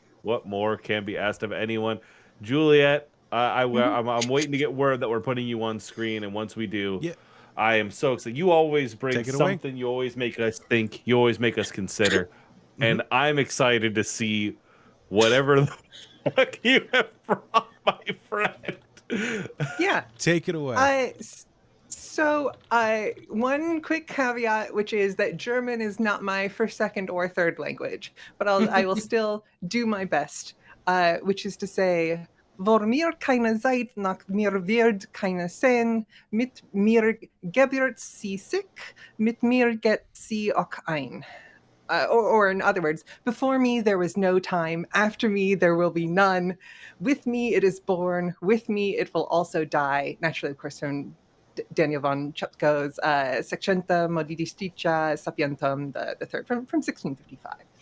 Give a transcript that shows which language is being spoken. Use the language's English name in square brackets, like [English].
[English] What more can be asked of anyone? Juliet, I'm waiting to get word that we're putting you on screen, and once we do, Yeah. I am so excited. You always bring Take it away. something. You always make us think. You always make us consider. And I'm excited to see whatever the fuck you have brought, my friend. Yeah. Take it away. So, one quick caveat, which is that German is not my first, second, or third language, but I will still do my best, which is to say, [German] vor mir keine Zeit nach mir wird keine Sinn, mit mir gebührt sie sich, mit mir geht sie auch ein. [English] Or in other words, before me there was no time, after me there will be none, with me it is born, with me it will also die. Naturally, of course, from Daniel von Chepko's Secenta Modidistica Sapientum, the third, from 1655.